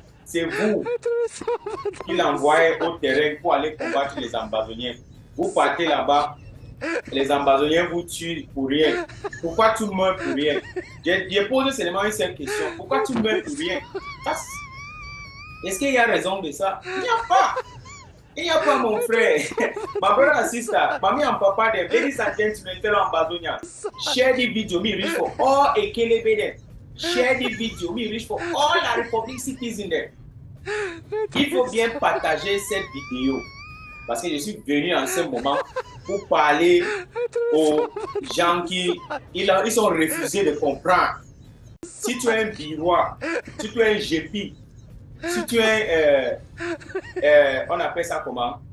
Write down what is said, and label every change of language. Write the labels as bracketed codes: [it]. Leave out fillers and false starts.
[fr] C'est vous qui l'envoyez au terrain pour aller combattre les Ambazoniens. Vous partez là-bas, les Ambazoniens vous tuent pour rien. Pourquoi tu meurs pour rien? J'ai posé seulement une seule question. Pourquoi tu meurs pour rien? Est-ce qu'il y a raison de ça? Il n'y a pas. Il n'y a pas, mon frère. [pcm] My brother and sister, mommy and papa, them, ladies and gentlemen, fellow Ambazonia, share the video. Me reach for all Ekelebes there. Share the video. Me reach for all la Republic citizens there. [fr] Il faut bien partager cette vidéo parce que je suis venu en ce moment pour parler aux gens qui ils sont refusés de comprendre. Si tu es un birois, si tu es un GP, si tu es on appelle ça comment?